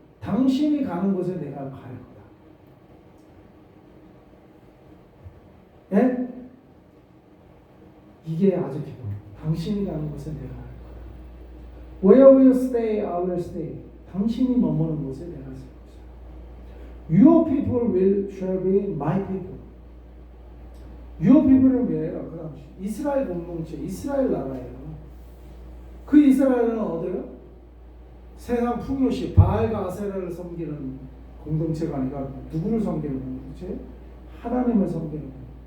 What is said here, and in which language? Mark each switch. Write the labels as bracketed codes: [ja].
[ko] 당신이 가는 곳에 내가 갈 거다. 예? 이게 아주 기본. 당신이 가는 곳에 내가 갈 거다. [en] Where will you stay, I will stay. [ko] 당신이 머무는 곳에 내가 갈 것이다. [en] Your people shall be my people. Your people [ko] 은 뭐예요? 그 다음 이스라엘 공동체, 이스라엘 나라예요. 그 이스라엘은 어디요? 세상 풍요시 바알과 아세라를 섬기는 공동체가 아니라 누구를 섬기는 공동체? 하나님을 섬기는 공동체.